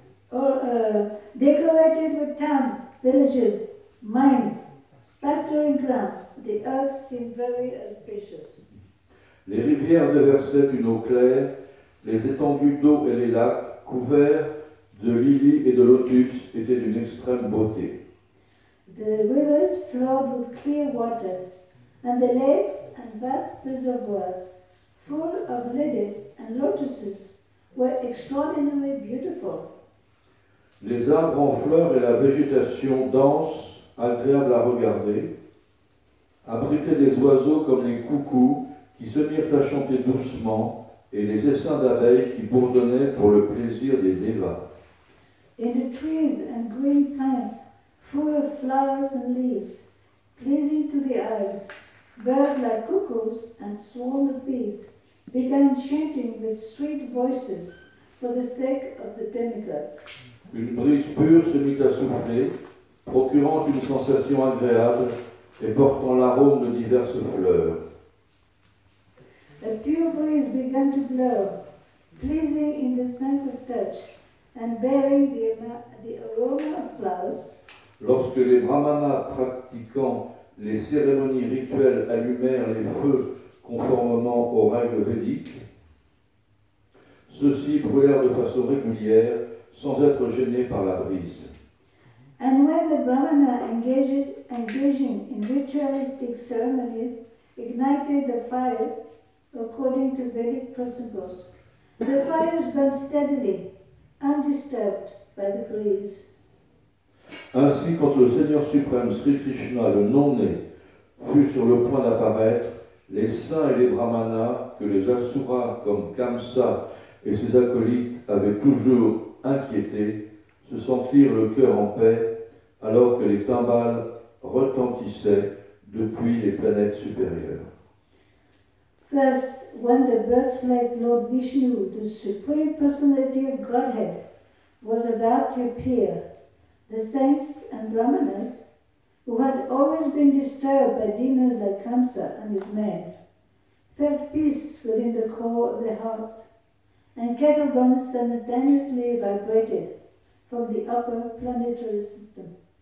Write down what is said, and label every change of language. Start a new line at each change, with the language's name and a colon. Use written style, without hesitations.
English: All decorated with towns, villages, mines, pasturing grounds, the earth seemed very auspicious.
French: Les rivières déversaient une eau claire, les étendues d'eau et les lacs, couverts de lilies et de lotus, étaient d'une extrême beauté.
English: The rivers flowed with clear water, and the lakes and vast reservoirs, full of lilies and lotuses, were extraordinarily beautiful.
French: Les arbres en fleurs et la végétation dense, agréable à regarder, abritaient des oiseaux comme les coucous qui se mirent à chanter doucement et les essaims d'abeilles qui bourdonnaient pour le plaisir des dévas.
English: In the trees and green plants, full of flowers and leaves, pleasing to the eyes, birds like cuckoos and swarm of bees began chanting with sweet voices for the sake of the demigods.
French: Une brise pure se mit à souffler, procurant une sensation agréable et portant l'arôme de diverses fleurs.
English: A pure breeze began to blow, pleasing in the sense of touch, and bearing the aroma of flowers.
French: Lorsque les brahmanas pratiquant les cérémonies rituelles allumèrent les feux conformément aux règles védiques, ceux-ci brûlèrent de façon régulière sans être gênés par la brise.
English: And when the Brahmana engaging in ritualistic ceremonies ignited the fires according to Vedic principles, the fires burned steadily undisturbed by the breeze.
French: Ainsi, quand le Seigneur suprême Sri Krishna, le non-né, fut sur le point d'apparaître, les saints et les brahmanas, que les asuras comme Kamsa et ses acolytes avaient toujours inquiétés, se sentirent le cœur en paix, alors que les timbales retentissaient depuis les planètes supérieures.
English: Thus, when the birthless Lord Vishnu, the Supreme Personality of Godhead, was about to appear, the saints and brahmanas, who had always been disturbed by demons like Kamsa and his men, felt peace within the core of their hearts, and Keturban simultaneously vibrated from the upper planetary system.